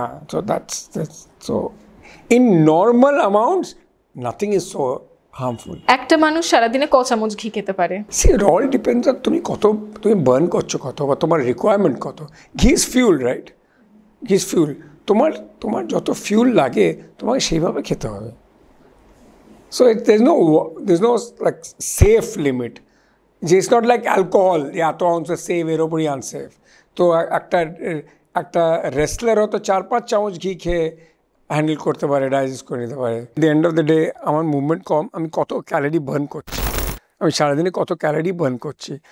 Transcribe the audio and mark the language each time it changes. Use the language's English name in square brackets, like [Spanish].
[English] So that's so in normal amounts nothing is so harmful. [Bangla] একটা মানুষ সারাদিনে ক চামচ ঘি খেতে পারে? [English] see it all depends on [Bangla] তুমি বার্ন করছো কত, বা তোমার রিকোয়ারমেন্ট কত। [English] Ghee is fuel, right? Ghee is fuel. [Bangla] তোমার যত ফিউল লাগে তোমাকে সেইভাবে খেতে হবে। [English] So there's no like safe limit. It's not like alcohol, [Bangla] এত আউন্সে সেফ, এর ওপরই আনসেফ। তো একটা রেসলারও তো 4-5 চামচ ঘি খেয়ে হ্যান্ডেল করতে পারে, ডাইজেস্ট করে নিতে পারে। [English] the end of the day [Bangla] আমার মুভমেন্ট কম, আমি কত ক্যালোরি বার্ন করছি, আমি সারাদিনে কত ক্যালোরি বার্ন করছি।